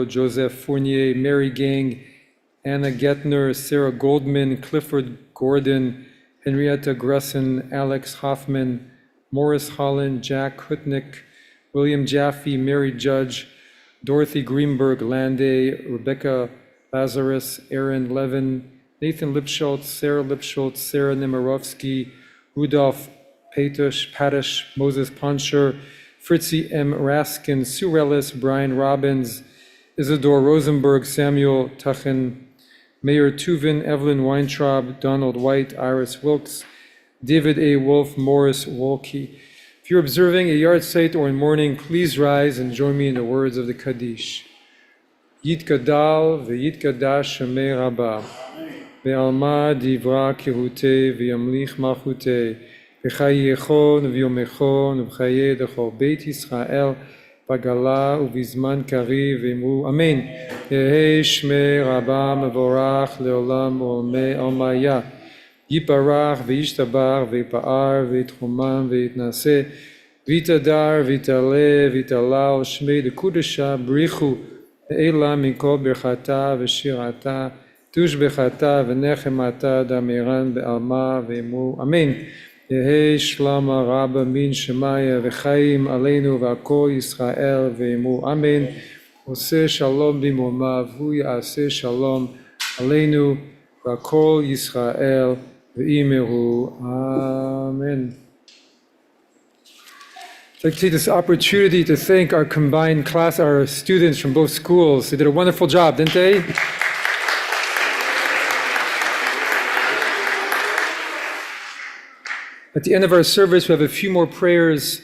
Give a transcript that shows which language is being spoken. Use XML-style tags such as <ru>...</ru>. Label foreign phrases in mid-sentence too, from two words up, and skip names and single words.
<en>Joseph Fournier, Mary Gang, Anna Getner, Sarah Goldman, Clifford Gordon, Henrietta Gressen, Alex Hoffman, Morris Holland, Jack Hutnick, William Jaffe, Mary Judge, Dorothy Greenberg Landay, Rebecca Lazarus, Aaron Levin, Nathan Lipschultz, Sarah Nemirovsky, Rudolph Padish, Moses Poncher, Fritzy M. Raskin, Sue Ellis, Brian Robbins, Isidore Rosenberg, Samuel Tuchen, Mayor Tuvin, Evelyn Weintraub, Donald White, Iris Wilkes, David A. Wolf, Morris Wolke. If you're observing a yard site or in mourning, please rise and join me in the words of the Kaddish.</en> <arc>יתגדל ויתקדש שמה רבא, בעלמא די ברא כרעותה וימליך מלכותה, בחייכון וביומיכון ובחיי דכל בית ישראל, בעגלא ובזמן קריב ואמרו אמן. יהא שמה רבא מברך לעלם ולעלמי עלמיא. יתברך וישתבח ויתפאר ויתרומם ויתנשא ויתהדר ויתעלה ויתהלל שמה דקדשא בריך הוא לעלא מן כל ברכתא ושירתא תשבחתא ונחמתא דאמירן בעלמא ואמרו אמן. יהא שלמא רבא מן שמיא וחיים עלינו ועל כל ישראל ואמרו אמן.</arc> <he>עשה שלום במרומיו הוא יעשה שלום עלינו ועל כל ישראל ואמרו אמן.</he> <en>I'd like to take this opportunity to thank our combined class, our students from both schools. They did a wonderful job, didn't they? At the end of our service, we have a few more prayers.</en>